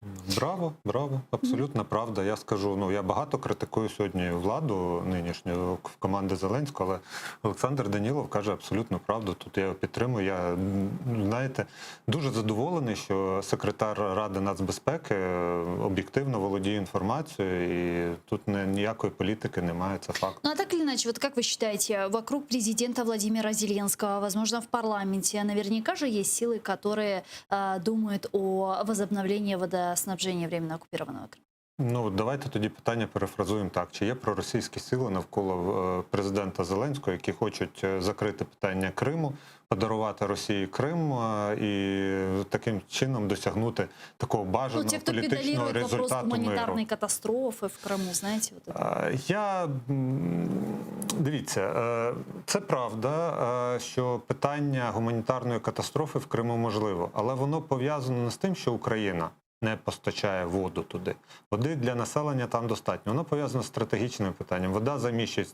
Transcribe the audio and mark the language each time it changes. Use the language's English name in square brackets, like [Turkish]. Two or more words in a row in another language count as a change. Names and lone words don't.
[Ukrainian] Браво, браво, абсолютна правда. Я скажу, ну я багато критикую сьогодні владу нинішню в команди Зеленського, але Олександр Данілов каже абсолютну правду. Тут я його підтримую. Я, знаєте, дуже задоволений, що секретар Ради нацбезпеки об'єктивно володіє інформацією, і тут ніякої політики немає, це факт. [Russian] Ну а так или иначе, вот как вы считаете, вокруг президента Владимира Зеленского, возможно, в парламенте, наверняка же есть силы, которые думают о возобновлении водоснабжения временно оккупированного Крыма? [Ukrainian] Ну, давайте тоді питання перефразуємо так. Чи є проросійські сили навколо президента Зеленського, які хочуть закрити питання Криму, подарувати Росії Крим і таким чином досягнути такого бажаного [Russian] те, кто [Ukrainian] політичного [Russian] педалирует вопрос [Ukrainian] результату миру? [Russian] гуманитарной катастрофы в Крыму, знаете, вот это. [Ukrainian] Дивіться, це правда, що питання гуманітарної катастрофи в Криму можливо, але воно пов'язано не з тим, що Україна не постачає воду туди. Води для населення там достатньо. Воно пов'язано з стратегічним питанням. Вода заміщується.